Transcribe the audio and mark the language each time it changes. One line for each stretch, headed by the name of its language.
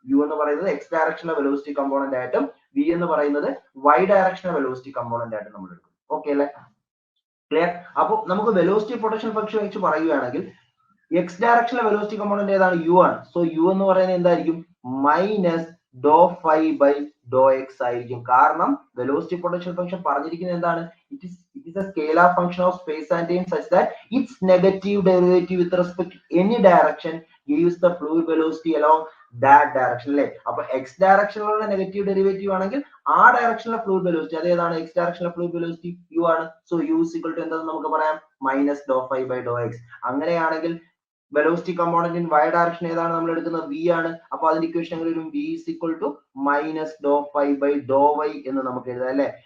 Malayalam: U എന്ന് പറയുന്നത് X ഡയറക്ഷനിലെ velocity component ആയിട്ടും വി എന്ന് പറയുന്നത് വൈ ഡയറക്ഷനിലെ വെലോസിറ്റി കമ്പോണന്റ് ആയിട്ടും നമ്മൾ എടുക്കും. ഓക്കെ അല്ലെ, ക്ലിയർ? അപ്പൊ നമുക്ക് വെലോസിറ്റി പൊട്ടൻഷ്യൽ ഫംഗ്ഷൻ വെച്ച് പറയുകയാണെങ്കിൽ എക്സ് ഡയറക്ഷനിലെ വെലോസിറ്റി കമ്പോണന്റ് ഏതാണ്? യു ആണ്.
English: so U
Malayalam: എന്ന് പറയുന്നത് എന്തായിരിക്കും?
English: minus do phi by do X
Malayalam: ആയിരിക്കും. കാരണം വെലോസിറ്റി പൊട്ടൻഷ്യൽ ഫംഗ്ഷൻ പറഞ്ഞിരിക്കുന്നത് എന്താണ്?
English: It is a scalar function of space and time such that its negative derivative with respect to any direction gives the fluid velocity along that direction അല്ലേ.
Malayalam: അപ്പൊ X ഡയറക്ഷനിലുള്ള negative derivative ആണെങ്കിൽ ആ ഡയറക്ഷനിലെ fluid velocity അതേതാണ്? X ഡയറക്ഷനിലെ fluid velocity U ആണ്.
English: so U is equal to
Malayalam: എന്താണെന്ന് നമുക്ക് പറയാം?
English: Minus do phi by do X.
Malayalam: അങ്ങനെയാണെങ്കിൽ
English: velocity component in Y direction
Malayalam: ഏതാണ് നമ്മൾ എടുക്കുന്നത്? വി ആണ്. അപ്പൊ അതിന്റെ ഇക്വേഷൻ എങ്ങനെ വരും?
English: V is equal to minus do phi by do Y
Malayalam: എന്ന് നമുക്ക് എഴുതാം അല്ലെ.